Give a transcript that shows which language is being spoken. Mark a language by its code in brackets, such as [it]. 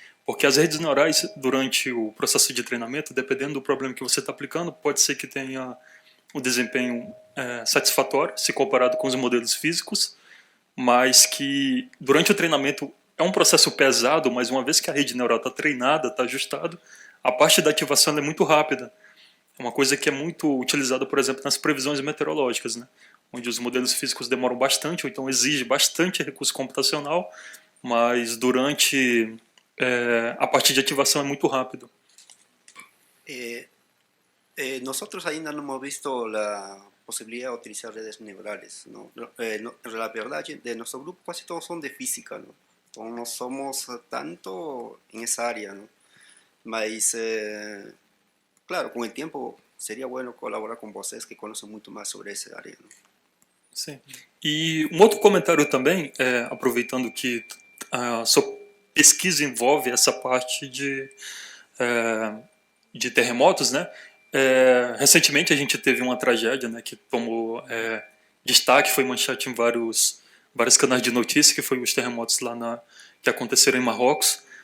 [pt] Porque as redes neurais, durante o processo de treinamento, dependendo do problema que você está aplicando, pode ser que tenha um desempenho satisfatório, se comparado com os modelos físicos, mas que durante o treinamento é um processo pesado, mas uma vez que a rede neural está treinada, está ajustada, a parte da ativação é muito rápida. É uma coisa que é muito utilizada, por exemplo, nas previsões meteorológicas, né? Onde os modelos físicos demoram bastante, ou então exige bastante recurso computacional, mas durante a parte de ativação é muito rápido. [es] Nosotros [pt] ainda [es] no hemos visto la posibilidad de utilizar redes neurales, ¿no? La verdad, de nuestro grupo casi todos son de física, ¿no? Entonces no somos tanto en esa área, ¿no? [pt] Mas, [es] claro, con el tiempo sería bueno colaborar con [pt] vocês [es] que conocen mucho más sobre esa área, ¿no? [pt] Sim. E um outro comentário também, aproveitando que a sua pesquisa envolve essa parte de terremotos, né? Recentemente a gente teve uma tragédia, né, que tomou destaque, foi manchete em vários canais de notícia, que foi os terremotos lá que aconteceram em Marrocos.